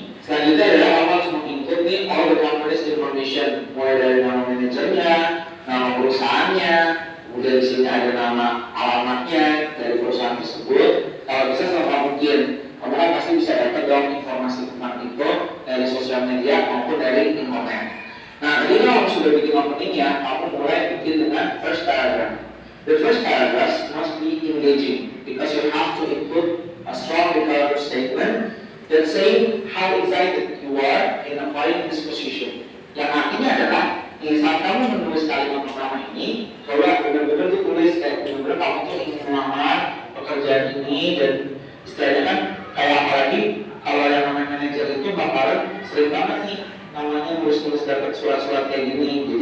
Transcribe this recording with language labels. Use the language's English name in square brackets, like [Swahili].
[Indonesian] Selanjutnya adalah kamu harus menginput nih [English] all the company's information, [Indonesian] mulai dari nama manajernya, nama perusahaannya, kemudian di sini ada nama alamatnya dari perusahaan tersebut. Kalau bisa selama mungkin, kamu kan pasti bisa dapat dong informasi tentang itu dari sosial media maupun dari internet. Nah, ketika kamu sudah bikin openingnya, kamu mulai bikin dengan first paragraph. [English] The first paragraph must be engaging because you have to input a strong declarative statement that saying how excited you are in applying this position. [Indonesian] Yang artinya adalah saat kamu menulis kalimat pertama ini, coba benar-benar tulis kayak benar-benar kamu tuh ingin melamar pekerjaan ini dan istilahnya kan kayak apalagi kalau yang namanya manajer itu bakalan sering banget nih namanya nulis-nulis dapat surat-surat kayak gini.